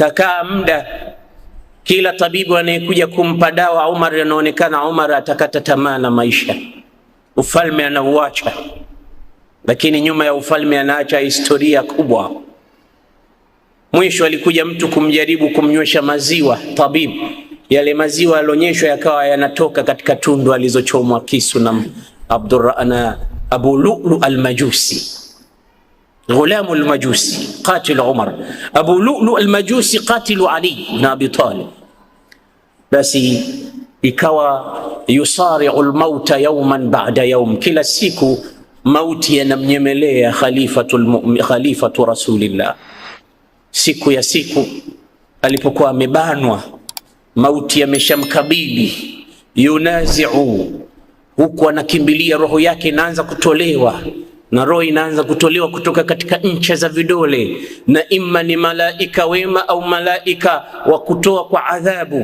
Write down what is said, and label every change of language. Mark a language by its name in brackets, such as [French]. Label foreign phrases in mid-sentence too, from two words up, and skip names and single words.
[Swahili] Kakaa muda, kila tabibu anayekuja kumpa dawa Umar, anaonekana Umar atakata tamaa na maisha, ufalme anauacha, lakini nyuma ya ufalme anaacha historia kubwa. Mwisho alikuja mtu kumjaribu kumnywesha maziwa, tabibu. Yale maziwa alionyeshwa yakawa yanatoka katika tundu alizochomwa kisu na Abu Lu'lu al-Majusi, [Arabic] غلام المجوسي، قاتل عمر. أبو لؤلؤة المجوسي قاتل علي بن أبي طالب. [Swahili] Basi ikawa [Arabic] يصارع الموت يوما بعد يوم, [Swahili] kila siku mauti yanamnyemelea [Arabic] خليفة رسول الله. [Swahili] Siku ya siku alipokuwa amebanwa, mauti yameshamkabili, yunazi'u, huku anakimbilia, roho yake inaanza kutolewa, na roho inaanza kutolewa kutoka katika ncha za vidole, na imma ni malaika wema au malaika wa kutoa kwa adhabu.